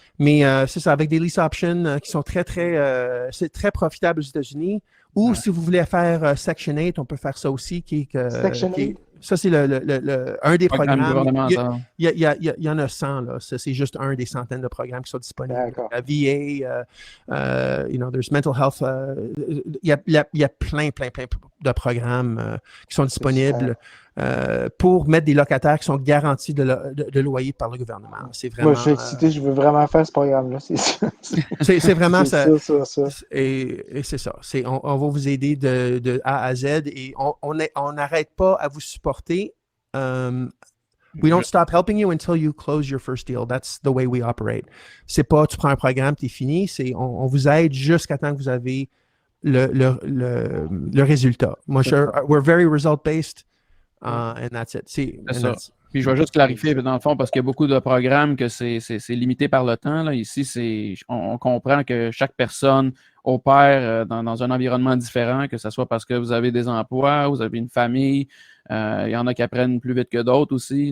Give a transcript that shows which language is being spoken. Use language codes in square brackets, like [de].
[fr] Mais c'est ça, avec des lease options qui sont c'est très profitable aux États-Unis. Ou si vous voulez faire Section 8, on peut faire ça aussi. Section 8? Ça, c'est un des programmes. Il y en a 100, là. C'est juste un des centaines de programmes qui sont disponibles. [en] La VA, there's mental health. [fr] Il y a plein de programmes qui sont disponibles pour mettre des locataires qui sont garantis de loyer par le gouvernement. C'est vraiment. Moi, je suis excité, je veux vraiment faire ce programme-là. C'est ça. C'est vraiment ça. Ça. Et c'est ça. On va vous aider de A à Z et on n'arrête pas à vous supporter. [en] We don't stop helping you until you close your first deal. That's the way we operate. [fr] C'est pas tu prends un programme, t'es fini. On vous aide jusqu'à temps que vous avez le résultat. [en] Moi, we're very result-based. And that's it. [fr] C'est ça. Puis je vais juste clarifier, dans le fond, parce qu'il y a beaucoup de programmes que c'est limité par le temps. Là. Ici, on comprend que chaque personne opère dans un environnement différent, que ce soit parce que vous avez des emplois, vous avez une famille, il y en a qui apprennent plus vite que d'autres aussi.